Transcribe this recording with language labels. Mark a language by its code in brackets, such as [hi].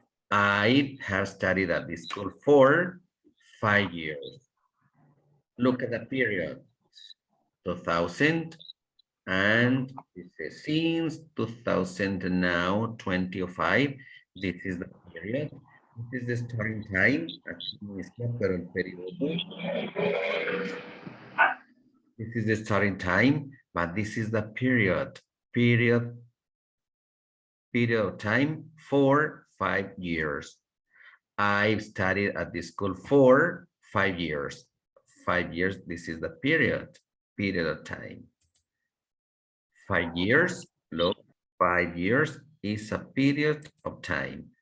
[en] I have studied at this school for 5 years. Look at the period. 2000 and it says since 2000 and now 2005. This is the period. This is the starting time. [es] Aquí no está, pero el periodo. [en] This is the starting time, but this is the period. Period of time for 5 years. I've studied at the school for 5 years. 5 years, this is the period of time. 5 years, look, 5 years is a period of time.